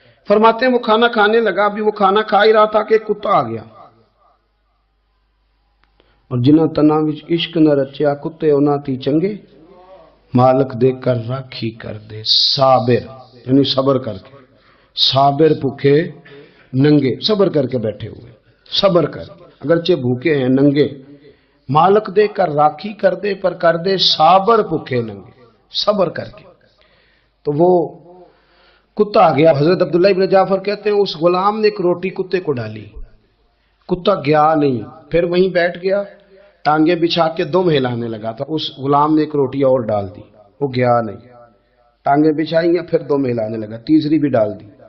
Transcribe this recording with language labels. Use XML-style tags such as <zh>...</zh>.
<ur>فرماتے ہیں وہ کھانا کھانے لگا، ابھی وہ کھانا کھا ہی رہا تھا کہ کتا آ گیا اور</ur> <pa>جنہ تنا وچ عشق نہ رچیا کتے انہاں تی چنگے مالک دے کر راکھی کر دے.</pa> <ur>صابر یعنی صبر کر کے، صابر بھوکے ننگے، صبر کر کے بیٹھے ہوئے، صبر کر کے اگرچہ بھوکے ہیں ننگے.</ur> <pa>مالک دے کر راکھی کر دے پر کر دے صابر بھوکے ننگے، صبر کر کے.</pa> <ur>تو وہ کتا آ گیا. حضرت عبداللہ ابن جعفر کہتے ہیں اس غلام نے ایک روٹی کتے کو ڈالی، کتا گیا نہیں، پھر وہیں بیٹھ گیا، ٹانگیں بچھا کے دم ہلانے لگا. تو اس غلام نے ایک روٹی اور ڈال دی، وہ گیا نہیں، ٹانگیں بچھائی ہیں پھر دم ہلانے لگا، تیسری بھی ڈال دی.</ur>